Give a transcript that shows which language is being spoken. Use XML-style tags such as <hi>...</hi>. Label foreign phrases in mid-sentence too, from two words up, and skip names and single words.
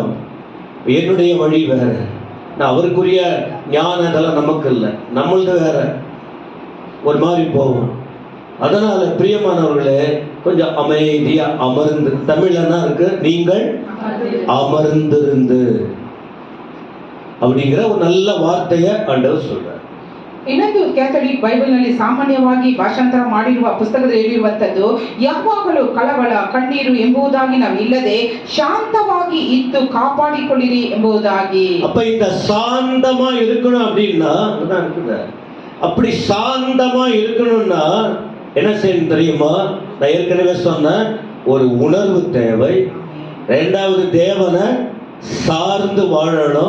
<ta>என்னுடைய வழி வேற, நான் அவருக்குரிய ஞானம் இதெல்லாம் நமக்கு இல்லை, நம்மளது வேற, ஒரு மாதிரி போகும். அதனால பிரியமானவர்களே, கொஞ்சம் அமைதியா அமர்ந்து. தமிழ்ல என்ன இருக்கு? நீங்கள் அமர்ந்திருந்து அப்படிங்கிற ஒரு நல்ல வார்த்தையை ஆண்டவர் சொல்றார்.</ta> <kn>ಇನ್ನೊಂದು ಕ್ಯಾಥಲಿಕ್ ಬೈಬಲ್ನಲ್ಲಿ ಸಾಮಾನ್ಯವಾಗಿ ಭಾಷಾಂತರ ಮಾಡಿರುವ ಪುಸ್ತಕದಲ್ಲಿ ಹೇಳಿರುವಂತದ್ದು, ಯಾವಾಗಲೂ ಕಳವಳ ಕಣ್ಣೀರು ಎಂಬುದಾಗಿ ನಾವು ಇಲ್ಲದೆ ಶಾಂತವಾಗಿ ಇದ್ದು ಕಾಪಾಡಿಕೊಳ್ಳಿರಿ ಎಂಬುದಾಗಿ.</kn> <ta>அப்ப இந்த சாந்தமா இருக்கணும் அப்படின்னா, அப்படி சாந்தமா இருக்கணும்னா என்ன செய்யணும் தெரியுமா? நான் ஏற்கனவே சொன்னேன், ஒரு உணர்வு தேவை. இரண்டாவது, தேவனை சார்ந்து வாழணும்.</ta>